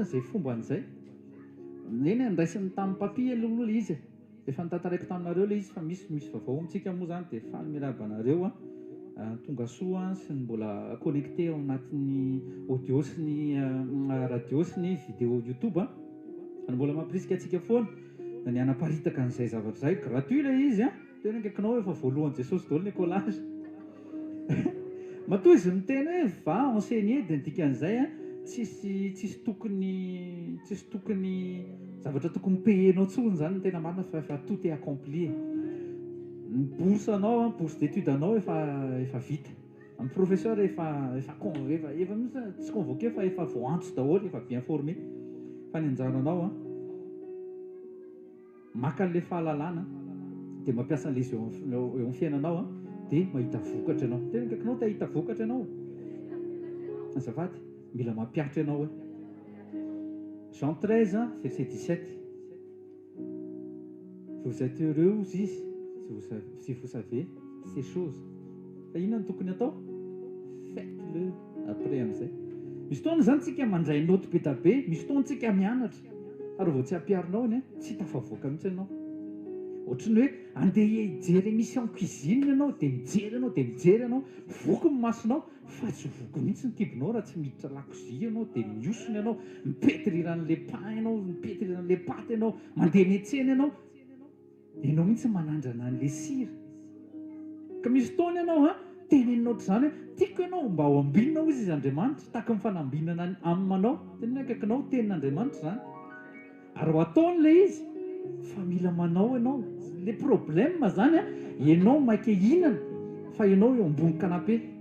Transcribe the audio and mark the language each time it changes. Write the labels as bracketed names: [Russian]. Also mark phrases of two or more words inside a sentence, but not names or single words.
[Malagasy] n'izay fomba an'izay eny andraisiny tamin'ny papia aloha le izy efa nitantaraiko taminareo le izy fa misy vavao amintsika moa zany dia faly miaraba anareo tonga soa sy ny mbola connecté ao anatin'ny audio sy ny radio sy ny vidéo youtube ny mbola mampirisika antsika foana ny anaparitaka an'izay zavatra zay gratuit le izy tena nkaikinao efa voalohan'i jesosy daholo Nicolas matoa izy miteny hoe [French] va enseigner [Malagasy] dia ny dikan'izay tsisy tokony zavatra tokony payenao tsony zany no tena marina fa [French] tout est accompli [Malagasy] ny bourse anao [French] bourse d'étude [Malagasy] anao efa vita amin'ny professeur efa tsy convoqué fa efa voantso daholo efa [French] bien formé [Malagasy] fa ny anjaranao maka an'le fahalalana dia mampiasa an'le izy eo amin'ny fiainanao dia mahita vokatra ianao tena nkaikinao te hahita vokatra ianao azafady mila mampiatra ianao Jean 13 verset 17 [French] vous êtes heureux [Malagasy] izy [French] si vous savez ces choses [Malagasy] fa inona ny tokony atao [French] faites-le après [Malagasy] amin'izay misy fotoana zany tsika mandray noty be tabe misy fotoana tsika mianatra ary vao tsy ampiarinao ny tsy tafavoaka mihitsy ianao ohatrany hoe andeha hijery [French] émission cuisine [Malagasy] ianao dia mijery ianao voky ny masonao fa tsy voky mihitsy ny kibonao raha tsy miditra lakozia ianao dia miosony ianao mipetiriran'le pain ianao mipetiriran'le paty ianao mandeha miantsena ianao ianao mihitsy manandrana an'le sira ka misy fotoana ianao teneninao ohatr'izany hoe tiako ianao mba ho ambinina ho izy Andriamanitra tahaka ny fanambinana aminao tena akaikinao tenin'Andriamanitra zany ary ho ataony le izy fa mila manao ianao le problème zany ianao maika hinana fa ianao eo ambony canapé